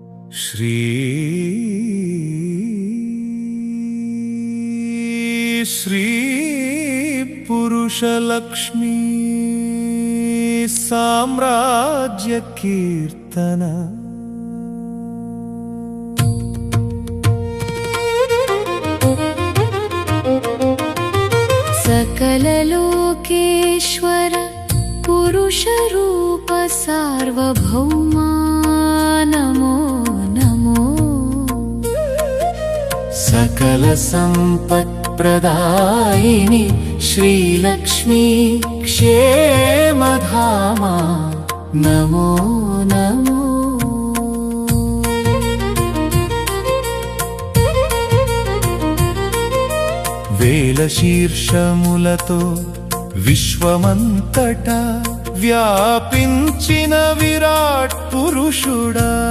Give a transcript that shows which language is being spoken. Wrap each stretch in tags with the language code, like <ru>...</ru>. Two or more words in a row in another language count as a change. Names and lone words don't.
<te>శ్రీ పురుషలక్ష్మీ సామ్రాజ్య కీర్తన</te> <sa>सकल लोकेश्वर पुरुष रूप सार्वभौमा नमो नमो सकल संपत् प्रदायिनी श्रीलक्ष्मी क्षेमधामा नमो नमो</sa> <te>వేల శీర్షములతో విశ్వమంతటా వ్యాపించిన విరాట్ పురుషుడా</te>